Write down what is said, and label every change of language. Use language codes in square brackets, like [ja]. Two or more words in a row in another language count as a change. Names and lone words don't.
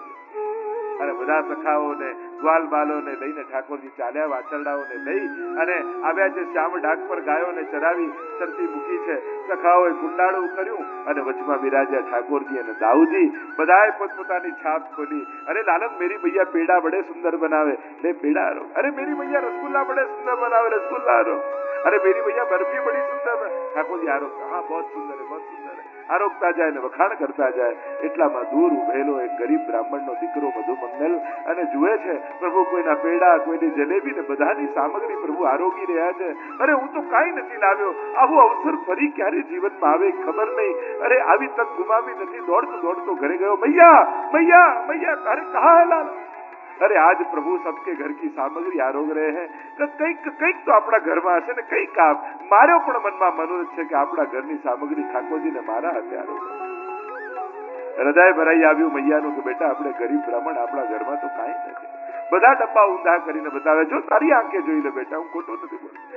[gu] અને બધા સખાઓને ગ્વાલ બાલોને લઈને ઠાકોરજી ચાલ્યા, વાછરડાઓને લઈ અને આવ્યા છે. શ્યામ ઢાક પર ગાયોને ચરાવી ચરતી મૂકી છે. સખાઓએ કુંડાળું કર્યું અને વચમાં બિરાજ્યા ઠાકોરજી અને દાઉજી. બધાએ પોતપોતાની છાપ ખોલી. [hi] अरे लालन, मेरी भैया पेड़ा बड़े सुंदर बनावे, ले पेड़ा आरो. अरे मेरी भैया रसगुल्ला बड़े सुंदर बनावे, रसगुल्ला आरो. अरे मेरी भैया बर्फी बड़ी सुंदर है. [gu] ઠાકોરજી આરોગતા, હા બહુ સુંદર [hi] है, बहुत सुंदर है. [gu] આરોગતા જાય ને વખાણ કરતા જાય. એટલામાં દૂર ઉભેલો એક ગરીબ બ્રાહ્મણનો દીકરો મધુમંગલ અને જુએ છે પ્રભુ કોઈના પેડા, કોઈની જલેબી ને બધાની સામગ્રી પ્રભુ આરોગી રહ્યા છે. અરે હું તો કાંઈ નથી લાવ્યો. આવો અવસર ફરી ક્યારે જીવનમાં આવે ખબર નહીં. અરે આવી તક ગુમાવી નથી. દોડતો દોડતો ઘરે ગયો. [hi] मैया मैया मैया, अरे कहाँ है लाल? अरे आज प्रभु सबके घर की सामग्री आरोग रहे हैं. [gu] કંઈક તો આપણા ઘરમાં હશે ને કંઈક. મારો પણ મનમાં મનોરથ છે કે આપણા ઘરની સામગ્રી ઠાકોરજીને મારા હાથે આરોગ. હૃદય ભરાઈ આવ્યું મૈયાનું કે બેટા આપણે ગરીબ બ્રાહ્મણ, આપણા ઘરમાં તો કાંઈ નથી. બધા ડબ્બા ઊંધા કરીને બતાવે, જો તારી આંખે જોઈ લે બેટા, હું ખોટું નથી બોલતો.